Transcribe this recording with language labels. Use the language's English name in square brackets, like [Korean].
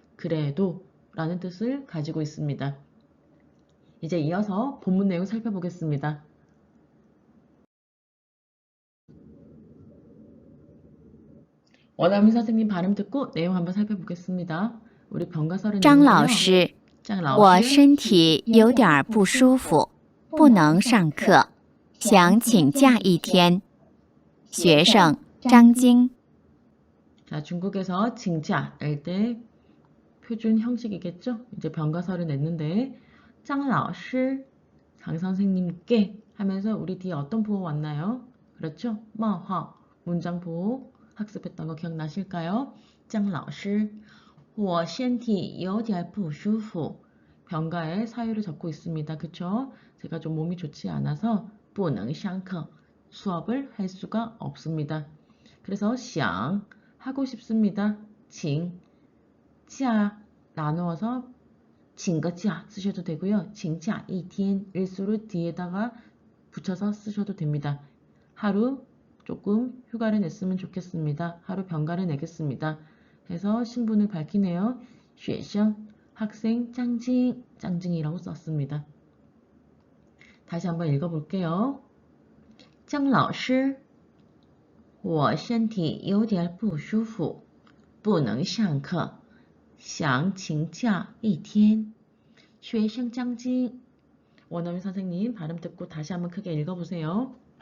[Korean] 그래도 라는 뜻을 가지고 있습니다. 이제 이어서 본문 내용 살펴보겠습니다. 원어민 선생님 발음 듣고 내용 한번 살펴보겠습니다. 우리 병가설은 [Chinese] 张老师，我身体有点不舒服，不能上课，想请假一天。学生张晶。 [Korean] 자, 중국에서 칭자일 때 표준 형식이겠죠? 이제 병가설을 냈는데 张老师 장 선생님께 하면서 우리 뒤에 어떤 부호 왔나요? 그렇죠? 冒号문장 부호 학습했던 거 기억나실까요? [Chinese] 张老师我身体有点不舒服. [Korean] 병가의 사유를 적고 있습니다. 그쵸? 제가 좀 몸이 좋지 않아서 [Chinese] 不能上课 [Korean] 수업을 할 수가 없습니다. 그래서 想 하고 싶습니다. 请 자 나누어서 请个假 쓰셔도 되고요. 请假 1天 일수를 뒤에다가 붙여서 쓰셔도 됩니다. 하루 조금 휴가를 냈으면 좋겠습니다. 하루 병가를 내겠습니다. 해서 신분을 밝히네요. 学生 학생 짱징 짱징이라고 썼습니다. 다시 한번 읽어볼게요. [Chinese] 姜老师我身体有点不舒服不能上课想请假一天学生짱징 [Korean] 원어민 선생님 발음 듣고 다시 한번 크게 읽어보세요.